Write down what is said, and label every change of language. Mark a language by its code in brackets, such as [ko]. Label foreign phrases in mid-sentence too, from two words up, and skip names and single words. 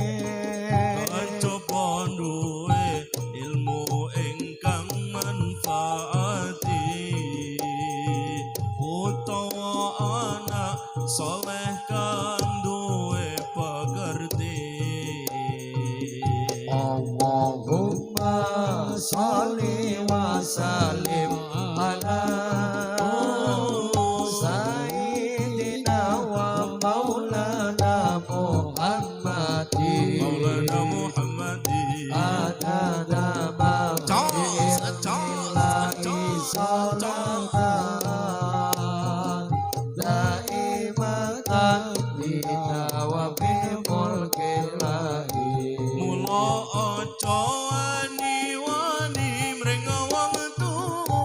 [jv] coba duwe ilmu ingkang manfaati utawa anak soleh kang duwe pekerti [ar] اللهم صل وسلم على سيدنا ومولانا محمد مولانا محمد عدد ما بالله صلاة دائمة بدوام ملك الله [jv] mula aja wani-wani mring wong tuwa